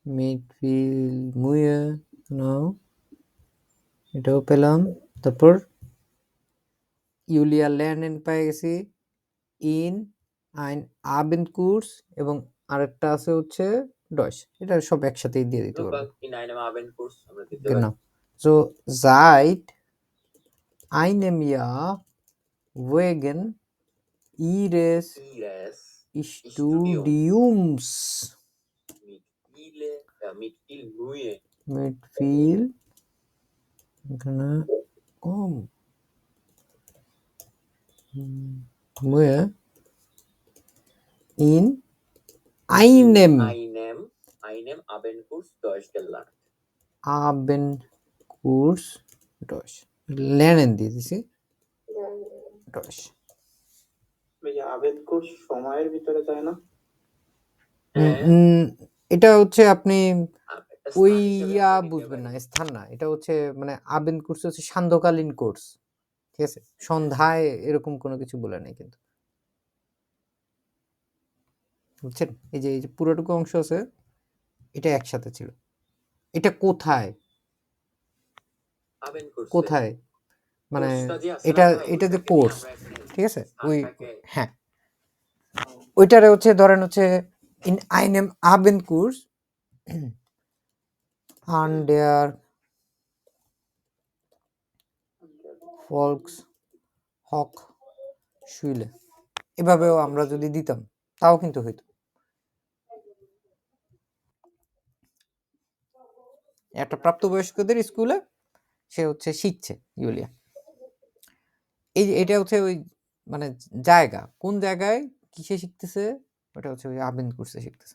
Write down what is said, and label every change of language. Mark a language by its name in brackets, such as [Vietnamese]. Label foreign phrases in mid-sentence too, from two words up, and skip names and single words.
[German] mit viel Mühe নাও, [Bangla] এটাও পেলাম। তারপর ইউলিয়া ল্যান্ডেন পেয়ে গেছি, [German] in einem Abendkurs, [Bangla] এবং আরেকটা আছে হচ্ছে ডয়স। এটা সব একসাথেই দিয়ে দিতে পারবো। [German] Local in einem Abendkurs [Bangla] আমরা দিতে পারি। [German] Genau. So seid einem Jahr wegen ihres Ihres Studiums mit viel Mühe mit viel এখানে Mühe in einem einem Abendkurs Deutsch gelernt. Abendkurs Deutsch lernen [Bangla] দিয়ে দিছি [German] Deutsch। [Bangla] ভাইয়া আবেদকোর্স সময়ের ভিতরে যায় না? এটা হচ্ছে আপনি একটা ওই স্থান হিসেবে আমরা নিতে বুঝবেন পারি। না, স্থান না, এটা হচ্ছে মানে আবেন কোর্স হচ্ছে সান্ধ্যকালীন কোর্স, ঠিক আছে? সন্ধ্যায় এরকম কোনো কিছু বলে নাই কিন্তু, বুঝছেন? এই যে পুরোটুকু অংশ আছে, এটা একসাথে ছিল। এটা কোথায় Abendkurs কোথায় মানে কোর্সটা যে আছে এটা না ভাই, এটা যে ওইটাকে নিয়ে কোর্স, আমরা এখানে ঠিক আছে? ওই স্থানটাকে- হ্যাঁ, ওইটারে হচ্ছে ধরেন হচ্ছে [German] in einem Abendkurs an der Volkshochschule, [Bangla] এভাবেও আমরা যদি দিতাম তাও কিন্তু হইতো। একটা প্রাপ্তবয়স্কদের স্কুলে সে হচ্ছে শিখছে ইউলিয়া। এটা হচ্ছে ওই মানে জায়গা, কোন জায়গায় কিসে শিখতেছে, ওটা হচ্ছে ওই আবেন কোর্সে শিখতেছে।